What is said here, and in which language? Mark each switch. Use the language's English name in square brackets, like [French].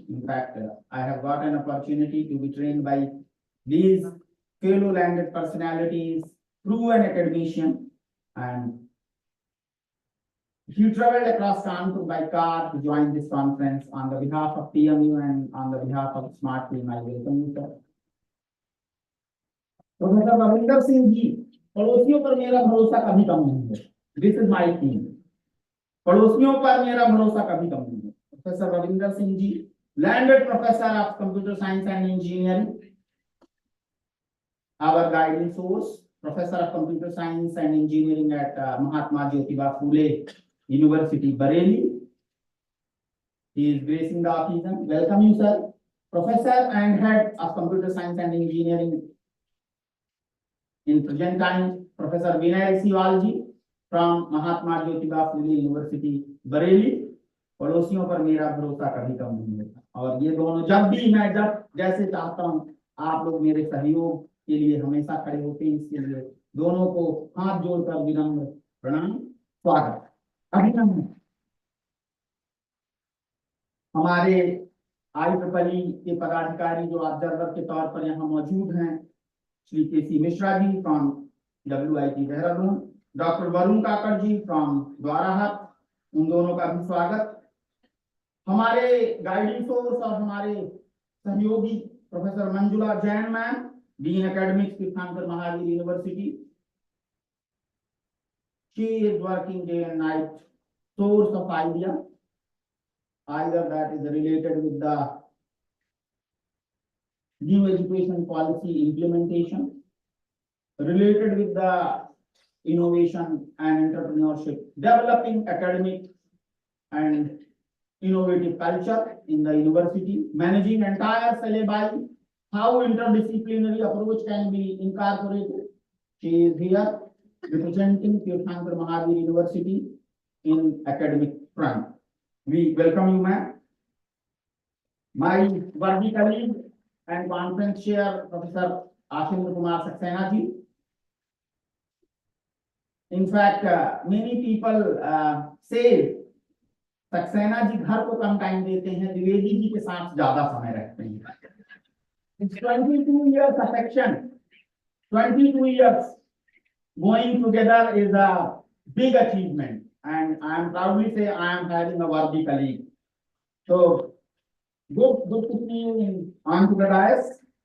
[English] In fact, I have got an opportunity to be trained by these fellow landed personalities, proven academician, and he traveled across Kanpur by car to join this conference. On the behalf of TMU and on the behalf of Smart Team, I welcome you, sir. [Hindi] Professor Ravinder Singh Ji, पड़ोसियों पर मेरा भरोसा कभी कम नहीं है. [English] This is my theme. [Hindi] पड़ोसियों पर मेरा भरोसा कभी कम नहीं है. [English] Professor Ravinder Singh Ji, landed professor of computer science and engineering, our guiding source, professor of computer science and engineering at Mahatma Jyotiba Phule University, Bareilly. He is gracing the occasion. Welcome you, sir. Professor and head of computer science and engineering in present time, Professor Vinay Siwalji from Mahatma Jyotiba Phule University, Bareilly. [Hindi] पड़ोसियों पर मेरा भरोसा कभी कम नहीं होता. और ये दोनों जब जैसे चाहता हूँ आप लोग मेरे सहयोग के लिए हमेशा खड़े होते हैं. इसके लिए दोनों को हाथ जोड़कर विनम्र प्रणाम, स्वागत, अभिनंदन. हमारे IEEE के पदाधिकारी जो ऑब्जर्वर के तौर पर यहाँ मौजूद हैं, Shri KC Mishra ji from WIT Dehradun, doctor Varun Kakar ji from Dwarahat, उन दोनों का भी स्वागत. हमारे गाइडिंग सोर्स और हमारे सहयोगी professor Manjula Jain ma'am, dean academics, तीर्थंकर Mahavir university. [English] She is working day and night, source of idea, either that is related with the new education policy implementation, related with the innovation and entrepreneurship, developing academic and innovative culture in the university, managing entire syllabi, how interdisciplinary approach can be incorporated. She is here representing Tirthankar Mahavir University in academic front. We welcome you, ma'am. My worthy colleague and conference chair, Professor Ashindra Kumar Saxena ji. In fact, many people say [Hindi] Saxena ji घर को कम time देते हैं, द्विवेदी जी के साथ ज्यादा समय रखते हैं. [English] It's 22 years affection, 22 years going together is a big achievement, and I am proudly say I am having a worthy colleague. So good to see you on to the dais.